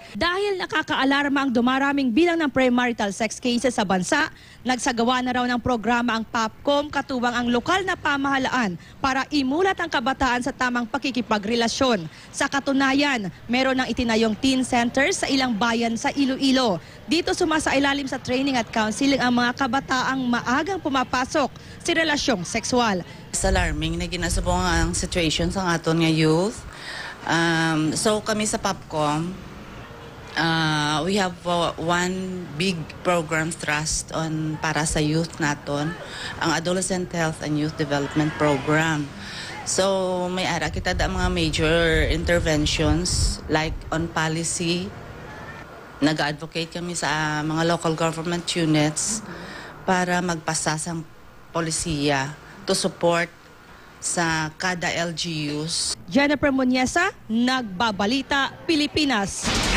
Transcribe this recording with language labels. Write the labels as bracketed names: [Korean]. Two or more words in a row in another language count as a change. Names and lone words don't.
[Filipino] Dahil nakakaalarma ang dumaraming bilang ng premarital sex cases sa bansa, nagsagawa na raw ng programa ang POPCOM katuwang ang lokal na pamahalaan para imulat ang kabataan sa tamang pakikipagrelasyon. Sa katunayan, meron ng itinayong teen centers sa ilang bayan sa Iloilo. Dito sumasailalim sa training at counseling ang mga kabataang maagang pumapasok sa relasyong sexual. [English] It's alarming [Hiligaynon] na ginasubong ang situation sa aton nga youth. So kami sa POPCOM, [English] we have one big program thrust on [Hiligaynon] para sa youth naton, ang [English] Adolescent Health and Youth Development Program. [Hiligaynon] So may ara kita da mga [English] major interventions like on policy. [Hiligaynon] Nag-advocate kami sa mga [English] local government units [Hiligaynon] para magpasasang polisiya [English] to support [Hiligaynon] sa kada LGUs. [Filipino] Jennifer Munieza, Nagbabalita, Pilipinas.